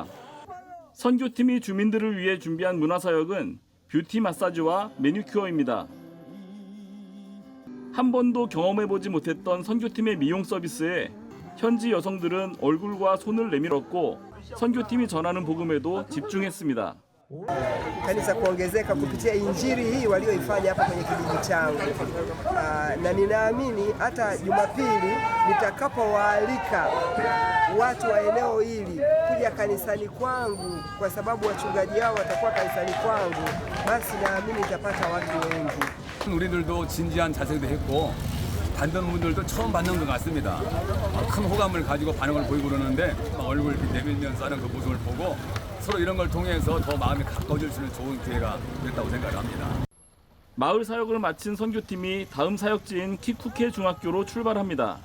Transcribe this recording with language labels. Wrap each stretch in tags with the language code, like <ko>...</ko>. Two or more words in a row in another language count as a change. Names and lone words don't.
<ko>선교팀이 주민들을 위해 준비한 문화사역은 뷰티 마사지와 매니큐어입니다. 한 번도 경험해보지 못했던 선교팀의 미용 서비스에 현지 여성들은 얼굴과 손을 내밀었고 선교팀이 전하는 복음에도 집중했습니다.</ko> <sw>Kanisa kuongezeka kupitia injili hii walioifanya hapa kwenye kijiji changu, na ninaamini hata Jumapili nitakapowaalika watu wa eneo hili kuja kanisani kwangu, kwa sababu wachungaji wao watakuwa kanisani kwangu, basi naamini nitapata watu wengi.</sw> <ko>우리들도 진지한 자세도 했고 받는 분들도 처음 받는 것 같습니다. 큰 호감을 가지고 반응을 보이고 그러는데 얼굴 내밀면서 하는 그 모습을 보고 서로 이런 걸 통해서 더 마음이 가까워질 수 있는 좋은 기회가 됐다고 생각합니다. 마을 사역을 마친 선교팀이 다음 사역지인 키쿠케 중학교로 출발합니다.</ko>